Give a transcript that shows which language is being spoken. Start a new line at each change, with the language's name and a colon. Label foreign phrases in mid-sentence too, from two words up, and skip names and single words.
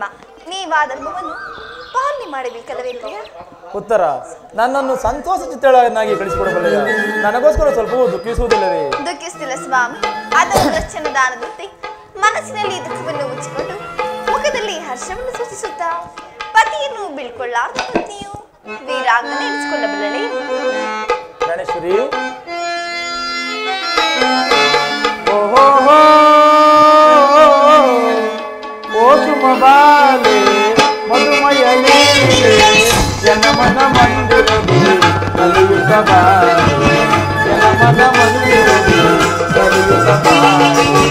Kannada: ನೀವಾ ಧರ್ಮವನ್ನು ಪಾಲನೆ ಮಾಡಬೇಕಲ್ಲವೇ ಪ್ರಿಯ? ಉತ್ತರ, ನನ್ನನ್ನು ಸಂತೋಷ ಚಿತ್ತಳನ್ನಾಗಿ ಕಳಿಸಿಕೊಡಬಲ್ಲೆಯ? ನನಗೋಸ್ಕರ ಸ್ವಲ್ಪವೂ ದುಃಖಿಸುವುದಿಲ್ಲವೇ? ದುಃಖಿಸುತ್ತಿಲ್ಲ ಸ್ವಾಮಿ. ಅದೊಂದು ದರ್ಶನ ದಾನದಂತೆ ಮನಸ್ಸಿನಲ್ಲಿ ದುಃಖವನ್ನು ಮುಚ್ಚಿಕೊಂಡು ಮುಖದಲ್ಲಿ ಹರ್ಷವನ್ನು ಸೂಚಿಸುತ್ತಾ ಪತಿಯನ್ನು ಬೀಳ್ಕೊಳ್ಳಾರ್ದ ಪತ್ನಿಯು ವೀರಾಂಗನೆ ಎನಿಸಿಕೊಳ್ಳಬಲ್ಲಳೆ. ಗಣೇಶ್ವರಿ, ಓ ಸುಮಬಾಲೆ ಮಧುಮಯನೇ ಜನಮನ ಮಂದಿರದಿ ಕಲಿಯುತ್ತ ಬಾಲೆ, ಜನಮನ ಮಂದಿರದಿ ಕಲಿಯುತ್ತ ಬಾಲೆ.